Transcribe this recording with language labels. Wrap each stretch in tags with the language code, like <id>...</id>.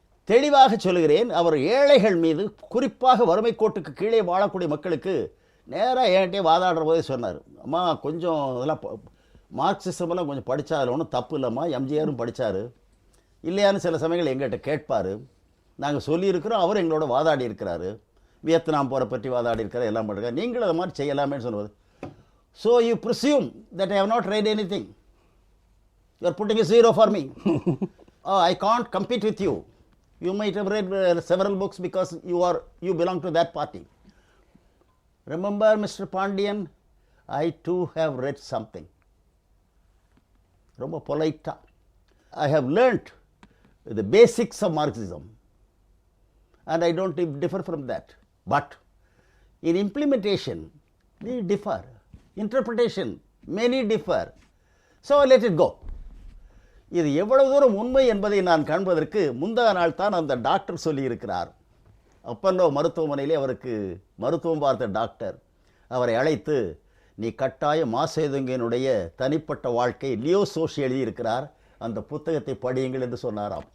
<ta>தெளிவாக சொல்கிறேன், அவர் ஏழைகள் மீது, குறிப்பாக வறுமை கோட்டுக்கு கீழே வாழக்கூடிய மக்களுக்கு நேராக என்கிட்டே வாதாடுற போதே சொன்னார், அம்மா கொஞ்சம் இதெல்லாம் மார்க்சிசமெல்லாம் கொஞ்சம் படித்தா அதில் ஒன்றும் தப்பு இல்லைம்மா, எம்ஜிஆரும் படித்தார் இல்லையான்னு சில சமயங்கள் எங்கள்கிட்ட கேட்பார். நாங்கள் சொல்லியிருக்கிறோம், அவர் எங்களோட வாதாடி இருக்கிறாரு, வியட்நாம் போகிற பற்றி வாதாடி இருக்கிறார், எல்லாம் பண்ணுறாரு, நீங்களும் அதை மாதிரி செய்யலாமேன்னு சொல்லுவது.</ta> <en>So you presume that I have not read anything. You are putting a zero for me. Oh, I can't compete with you. You might have read several books because you belong to that party. Remember, Mr. Pandian, I too have read something.</en> <ta>ரொம்ப பொலைட்டா,</ta> <en>I have learnt the basics of Marxism and I don't differ from that. But in implementation, we differ. Interpretation, many differ. So let it go.</en> <ta>இது எவ்வளவு தூரம் உண்மை என்பதை நான் காண்பதற்கு முந்தா நாள் தான் அந்த டாக்டர் சொல்லியிருக்கிறார். அப்பல்லோ மருத்துவமனையிலே அவருக்கு மருத்துவம் பார்த்த டாக்டர் அவரை அழைத்து, நீ கட்டாய மாசேதுங்கனுடைய தனிப்பட்ட வாழ்க்கை லியோ சோஷி எழுதியிருக்கிறார், அந்த புத்தகத்தை படியுங்கள் என்று சொன்னாராம்.</ta>